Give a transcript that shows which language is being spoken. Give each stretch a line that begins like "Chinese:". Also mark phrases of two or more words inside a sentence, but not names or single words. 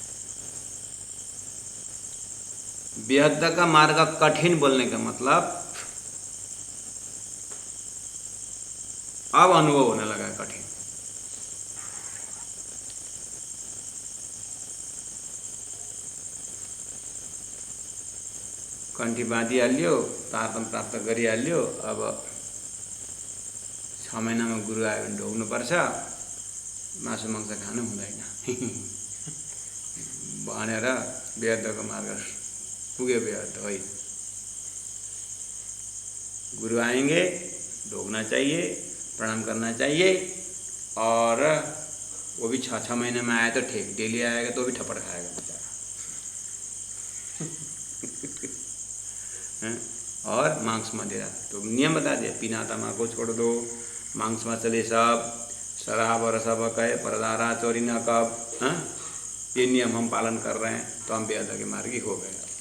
Hindi: बेहद का मार्ग कठिन बोलने का मतलब अब अनुभव होने लगा है कठिन।
Nepali: कंठी बाँधिहाल्यो, तारतम्य प्राप्त गरिहाल्यो। अब 6 महिनामा गुरु आयो भने ढोग्नुपर्छ, मासु मांस खानु हुँदैन भनेर बेहदको मार्ग पुग्यो।
Hindi: बेहद है गुरु आएंगे, ढोकना चाहिए, प्रणाम करना चाहिए, और वो भी 6-6 महीने में आया तो ठीक, डेली आएगा तो भी थप्पड़ खाएगा बेचारा। और मांस मदिरा तो नियम बता दिया, पीना तम्बाकू छोड़ दो, मांस मछली सब, शराब और सब कहे, परदारा चोरी न कब, ये नियम हम पालन कर रहे हैं तो हम बेअदब के मार्गी हो गए।